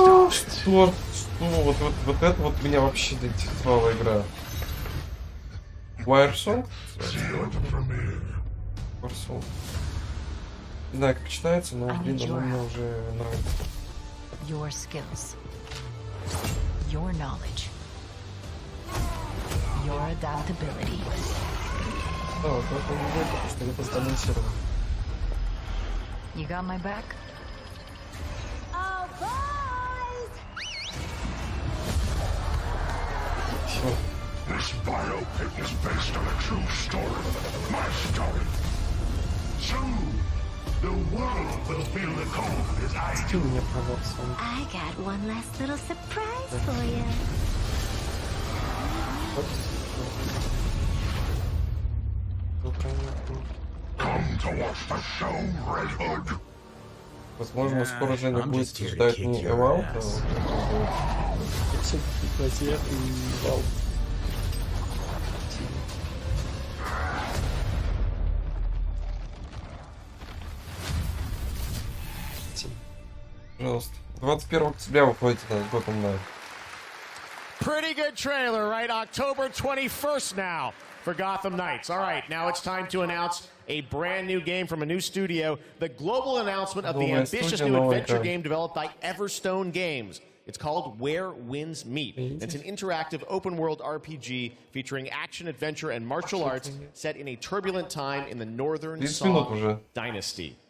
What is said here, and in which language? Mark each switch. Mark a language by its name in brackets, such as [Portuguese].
[Russian] Что? Вот это вот меня вообще заинтересовала игра. [English] Wiresong? Wiresong. [Russian] Не знаю, как читается, но, блин, оно мне уже нравится. [English] Your skills, your knowledge, your adaptability. [Russian] Да, вот это не будет, потому что это сбалансировано. [English] You got my back? Oh, boys! [Russian] Все. [English] This biopic is based on a true story. My story. Soon, the world will feel the cold as I do. I got one last little surprise for you. Come to watch the show, Red Hood. [Russian] Возможно, скоро Женя будет ждать не Эвал, а пожалуйста. 21 октября выходит на Gotham Night. [English] Pretty good trailer, right? October 21st now for Gotham Knights. All right, now it's time to announce a brand new game from a new studio. The global announcement of the ambitious new adventure game developed by Everstone Games. It's called Where Winds Meet. It's an interactive open-world RPG featuring action, adventure, and martial arts set in a turbulent time in the Northern Song Dynasty.